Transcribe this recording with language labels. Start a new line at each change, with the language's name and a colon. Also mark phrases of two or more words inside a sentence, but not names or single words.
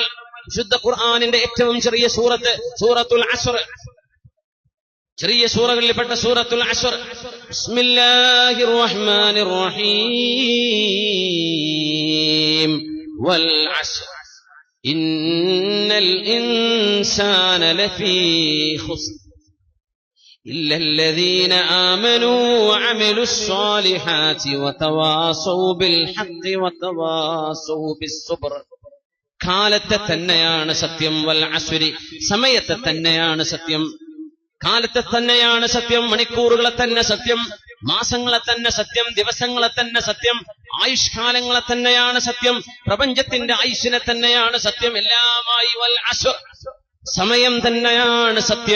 Malayalam: വിശുദ്ധ ഖുർആനിന്റെ ഏറ്റവും ചെറിയ സൂറത്ത് സൂറത്തുൽ അസ്ർ, ചെറിയ സൂറകളിൽപ്പെട്ട സൂറത്തുൽ അസ്ർ.
Arabic: بسم الله الرحمن الرحيم. والعصر إن الإنسان لفي خسر إلا الذين آمنوا وعملوا الصالحات وتواصوا بالحق وتواصوا بالصبر.
Malayalam: കാലത്തെ തന്നെയാണ് സത്യം.
Arabic: والعصر,
Malayalam: സമയത്തെ തന്നെയാണ് സത്യം. കാലത്തെ തന്നെയാണ് സത്യം. മണിക്കൂറുകളെ തന്നെ സത്യം. മാസങ്ങളെ തന്നെ സത്യം. ദിവസങ്ങളെ തന്നെ സത്യം. ആയുഷ്കാലങ്ങളെ തന്നെയാണ് സത്യം. പ്രപഞ്ചത്തിന്റെ ആയുസ്സിനെ തന്നെയാണ് സത്യം. എല്ലാമായി
Arabic: والعصر,
Malayalam: സമയം തന്നെയാണ് സത്യം.